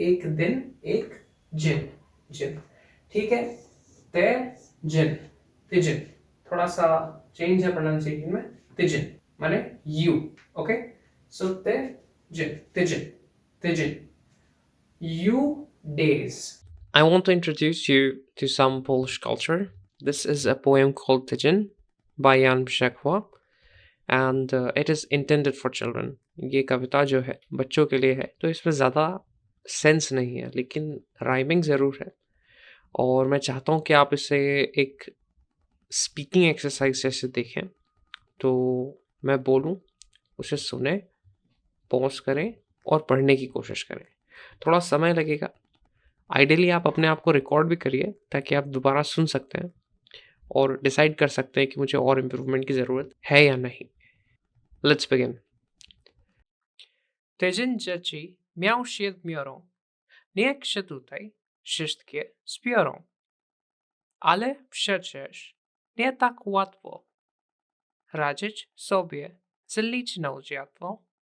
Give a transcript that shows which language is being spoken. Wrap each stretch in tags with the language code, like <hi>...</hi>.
<hi>एक दिन, एक जिन, जिन, ठीक है। ते जिन, तिजिन, थोड़ा सा चेंज है प्रोनाउंसिएशन में, तिजिन माने यू, ओके। सो ते जिन, तिजिन, तिजिन,</hi> <en>you days. I want to introduce you to some Polish culture. This is a poem called Tydzień by Jan Brzechwa, and it is intended for children.</en> <hi>ये कविता जो है बच्चों के लिए है, तो इसमें ज़्यादा सेंस नहीं है, लेकिन राइमिंग ज़रूर है। और मैं चाहता हूँ कि आप इसे एक स्पीकिंग एक्सरसाइज जैसे देखें। तो मैं बोलूँ, उसे सुने, पॉज करें और पढ़ने की कोशिश करें। थोड़ा समय लगेगा, आइडियली आप अपने आप को रिकॉर्ड भी करिए ताकि आप दोबारा सुन सकते हैं और डिसाइड कर सकते हैं कि मुझे और इम्प्रूवमेंट की ज़रूरत है या नहीं।</hi> <en>Let's begin.</en> <pl>Tydzień dzieci miał 7, niech się tutaj wszystkie zbiorą. Ale przecież nie tak łatwo radzić sobie z liczną dziatwą.</pl>